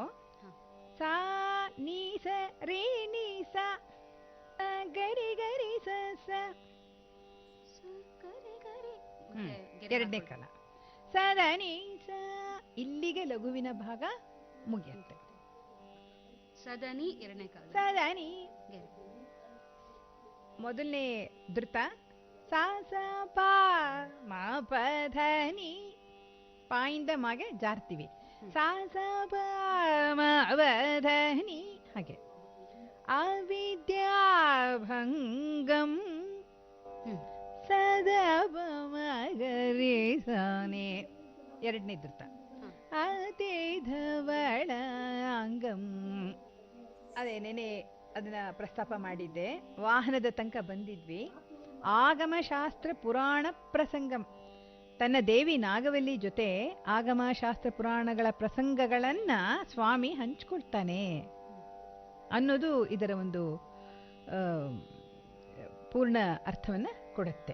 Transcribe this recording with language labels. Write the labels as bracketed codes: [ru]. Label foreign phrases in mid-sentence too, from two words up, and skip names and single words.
[kn] ಸಾ ನೀ ಸ ರೇ ನೀ ಸ ಗರಿ ಗರಿ ಸ ಸ. 2ನೇ ಕಾಲ ಸದ ನೀ ಸ. ಇಲ್ಲಿಗೆ ಲಘುವಿನ ಭಾಗ ಮುಗಿಯುತ್ತೆ. ಸದನಿ 2ನೇ ಕಾಲ. ಸದನಿ ಮೊದಲನೇ ಧೃತ ಸಾ ಸ ಪ ಮ ಪ ಧ ನಿ. ಪಾಯಿಂದ ಮಾಗೆ ಜಾರ್ತೀವಿ. ಸಾ ಸ ಪ ಮ ಪ ಧ ನಿ. ಹಾಗೆ ಅವಿದ್ಯಾಭಂಗಂ ಸದಾ ಪ ಮ ಗ ರಿ ಸ ನಿ. 2ನೇ ಧೃತ ಅತಿ ಧವಳಾಂಗಂ. ಅದೇ ನೆನೆ ಅದನ್ನ ಪ್ರಸ್ತಾಪ ಮಾಡಿದ್ದೆ. ವಾಹನದ ತನಕ ಬಂದಿದ್ವಿ. ಆಗಮಶಾಸ್ತ್ರ ಪುರಾಣ ಪ್ರಸಂಗಂ. ತನ್ನ ದೇವಿ ನಾಗವಲ್ಲಿ ಜೊತೆ ಆಗಮಶಾಸ್ತ್ರ ಪುರಾಣಗಳ ಪ್ರಸಂಗಗಳನ್ನ ಸ್ವಾಮಿ ಹಂಚ್ಕೊಳ್ತಾನೆ ಅನ್ನೋದು ಇದರ ಒಂದು ಪೂರ್ಣ ಅರ್ಥವನ್ನ ಕೊಡುತ್ತೆ.